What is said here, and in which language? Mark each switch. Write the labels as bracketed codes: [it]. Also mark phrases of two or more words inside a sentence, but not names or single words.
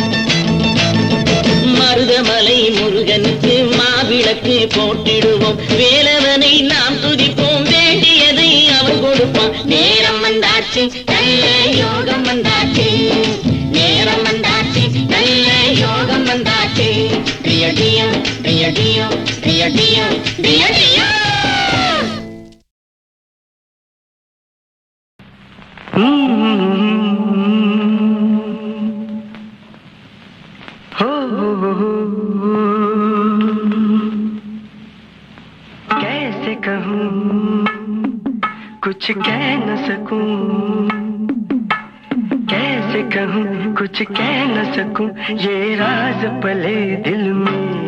[ta] மருதமலை முருகனுக்கு மாவிளக்கு போட்டிடுவோம் வேலவனை நாம் துதிப்போம் வேண்டியதை அவன் கொடுப்பான். நேரம் வந்தாச்சு நல்ல யோகம் வந்தாச்சு நேரம் வந்தாச்சு நல்ல யோகம் வந்தாச்சு ட்ரியோ ட்ரியோ ட்ரியோ ட்ரியோ ட்ரியோ ட்ரியோ ட்ரியோ ட்ரியோ [hi] कैसे कहूँ कुछ कह न सकूं कैसे कहूँ कुछ कह न सकूं ये राज पले दिल में